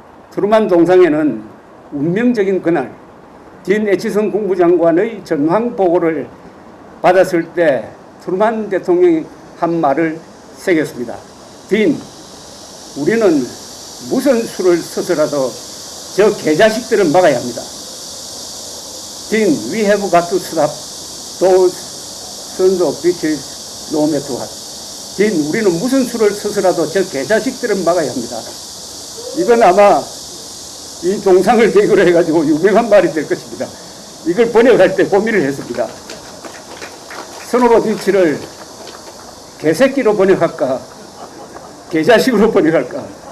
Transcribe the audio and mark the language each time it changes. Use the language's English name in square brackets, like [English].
[Korean] 트루만 동상에는 운명적인 그날 딘 애치선 국무장관의 전황 보고를 받았을 때 트루만 대통령이 한 말을 새겼습니다. 딘, 우리는 무슨 수를 써서라도 저 개자식들을 막아야 합니다. [English] 딘, we have got to stop those sons of bitches no matter what. [Korean] 딘, 우리는 무슨 수를 써서라도 저 개자식들을 막아야 합니다. 이건 아마 이 동상을 계기로 해가지고 유명한 말이 될 것입니다. 이걸 번역할 때 고민을 했습니다. 선오로비치를 개새끼로 번역할까, 개자식으로 번역할까.